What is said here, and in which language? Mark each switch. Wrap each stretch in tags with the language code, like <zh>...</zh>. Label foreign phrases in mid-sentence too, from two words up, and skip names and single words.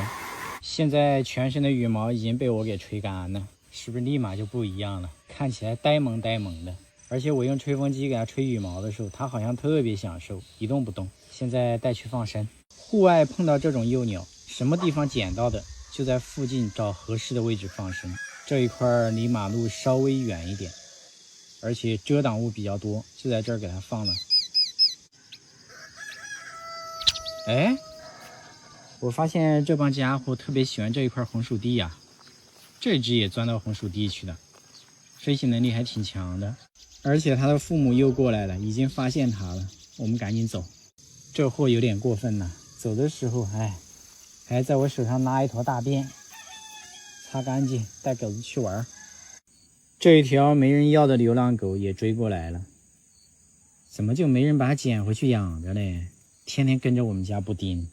<zh>现在全身的羽毛已經被我給吹乾了，是不是立馬就不一樣了？看起來呆萌呆萌的。而且我用吹風機給它吹羽毛的時候，它好像特別享受，一動不動。現在帶去放生。戶外碰到這種幼鳥，什麼地方撿到的，就在附近找合適的位置放生。這一塊離馬路稍微遠一點，而且遮擋物比較多，就在這兒給它放了。哎，我發現這幫家伙特別喜歡這一塊紅薯地呀。這只也鑽到紅薯地去了，飛行能力還挺強的。而且它的父母又過來了，已經發現它了。我們趕緊走。這貨有點過分了，走的時候還在我手上拉一坨大便，擦乾淨帶狗子去玩。這一條沒人要的流浪狗也追過來了，怎麼就沒人把它撿回去養着嘞？天天跟着我們家布丁。</zh>